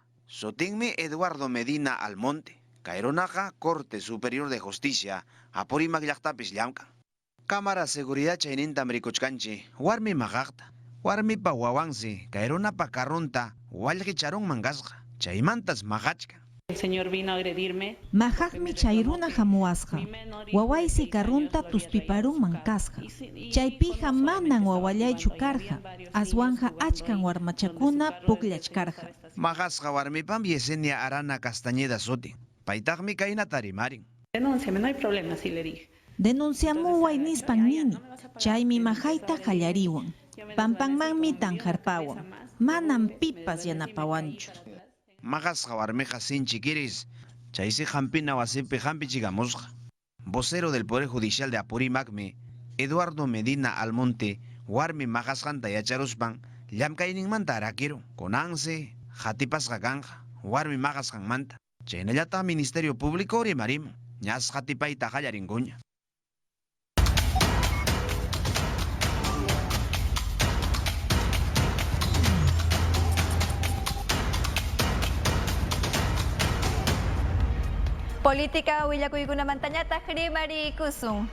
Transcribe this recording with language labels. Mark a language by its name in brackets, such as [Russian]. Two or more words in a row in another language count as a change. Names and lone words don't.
[Quechua] Sutinmi Eduardo Medina Almonte. Kay runaqa Corte Superior de Justicia Apurimac llaqtapis llamkan. [Spanish] Cámara Seguridad [Quechua] chaynintam rikuchkanchi warmi maqaqta. Warmipa wawansi kay runapa carrunta wallqicharunman kasqa. Chaymantas maqachkan. [Spanish] El señor vino a agredirme. [Quechua] Majaqmi chayruna hamuasqa. Wawaysi karunta tuspiparunman kasqa. Chaypiqa manan wawallaychu karqa. Aswanja achkan warmachakuna puklachkarqa. Maqasqa warmipam Yesenia Arana Castañeda sutin. Paytaqmi kaynata rimarin. [Spanish] Denúnciame, no hay problema, sí le dije. [Quechua] Denunciamuway nispan nini. Chaymi majayta qallariwan. Pampanmanmi tanjarpawan. Manan pipas yanapawanchu. Maqasqa warmiqa sinchi quiris. Chaysi hampina wasipi hampichigamusqa. [Spanish] Vocero del Poder Judicial de Apurimacmi, [Quechua] Eduardo Medina Almonte, warmi maqasqanta yacharuspan, llamkayninmanta arakiru. Kunansi, hatipasqa kanja, warmi maqasqanmanta. Chaynallata Ministerio Público rimarim, ñas hatipayta qallarinkuña. Política willakuykunamantañataq rimarikusun.